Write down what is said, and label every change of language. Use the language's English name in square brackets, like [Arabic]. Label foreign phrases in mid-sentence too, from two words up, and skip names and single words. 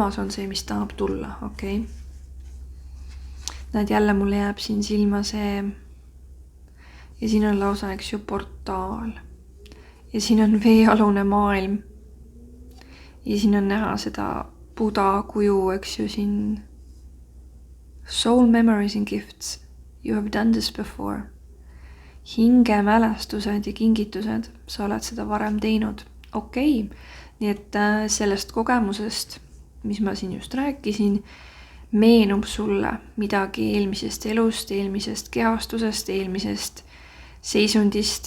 [Estonian] on see, mis tahab tulla, okei. Näed, jälle mulle jääb siin silma see ja siin on lausa, eks ju, portaal. Ja siin on veealune maailm. Ja siin on näha seda Buddha kuju, eks ju, siin [English] soul memories and gifts. You have done this before. [Estonian] Hingemälestused ja kingitused, sa oled seda varem teinud. Okei. Nii et sellest kogemusest, mis ma siin just rääkisin, meenub sulle midagi eelmisest elust, eelmisest kehastusest, eelmisest seisundist.